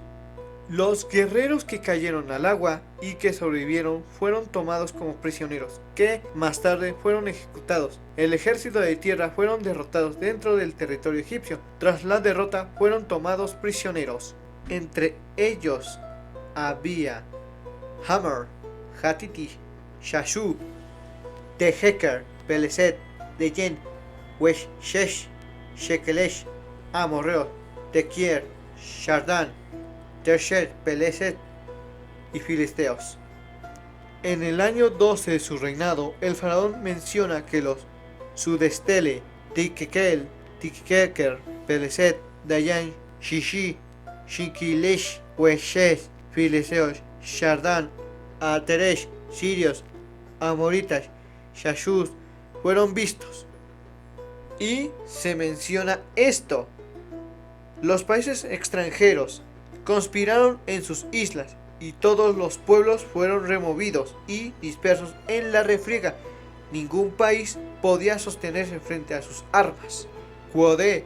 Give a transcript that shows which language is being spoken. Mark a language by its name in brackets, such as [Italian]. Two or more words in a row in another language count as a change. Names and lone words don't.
[Spanish] Los guerreros que cayeron al agua y que sobrevivieron fueron tomados como prisioneros, que más tarde fueron ejecutados. El ejército de tierra fueron derrotados dentro del territorio egipcio. Tras la derrota fueron tomados prisioneros. Entre ellos había Hammer, Hatiti, Shashu, Tejeker, Peleset, Deyen, Weshesh, Shekelesh, Amorreo, Tequier, Shardan, Tersher, Peleset y Filisteos. En el año 12 de su reinado, el faraón menciona que los Sudestele, Tikekel, Tikeker, Peleset, Dayan, Shishi, Shikilesh, Weshesh, Filisteos, Shardan, Ateresh, Sirios, Amoritas, Shashus fueron vistos. Y se menciona esto: los países extranjeros conspiraron en sus islas y todos los pueblos fueron removidos y dispersos en la refriega. Ningún país podía sostenerse frente a sus armas.